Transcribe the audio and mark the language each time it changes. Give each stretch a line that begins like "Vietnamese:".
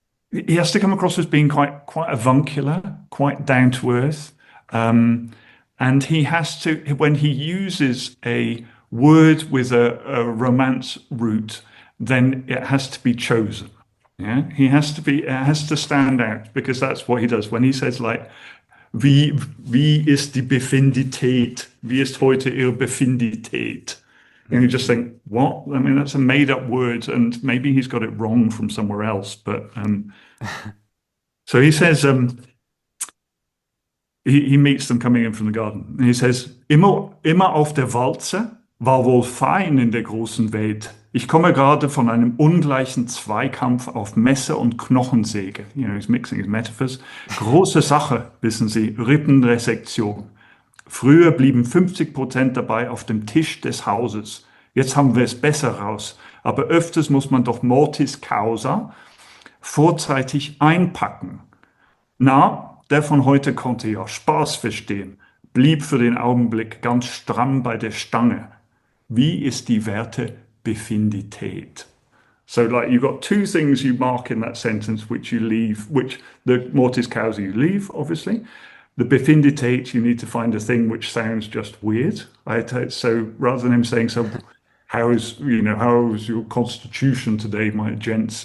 English: He has to come across as being quite avuncular, quite down to earth. And he has to, when he uses a word with a romance root, then it has to be chosen. Yeah, it has to stand out because that's what he does. When he says like,
German: wie ist die Befindität? Wie ist heute Ihre Befindität?
English: And you just think, what? I mean, that's a made-up word, and maybe he's got it wrong from somewhere else. But so he says, he meets them coming in from the garden, and he says,
German: immer auf der Walze, war wohl fein in der großen Welt. Ich komme gerade von einem ungleichen Zweikampf auf Messer und Knochensäge.
English: You know, he's mixing his metaphors.
German: Große Sache, wissen Sie, Rippenresektion. Früher blieben 50% dabei auf dem Tisch des Hauses. Jetzt haben wir es besser raus. Aber öfters muss man doch Mortis Causa vorzeitig einpacken. Na, der von heute konnte ja Spaß verstehen, blieb für den Augenblick ganz stramm bei der Stange. Wie ist die Werte Befindität?
English: So like you've got two things you mark in that sentence which you leave, which the mortis causa you leave, obviously. The Befindität, you need to find a thing which sounds just weird. So rather than him saying, so how's your constitution today, my gents?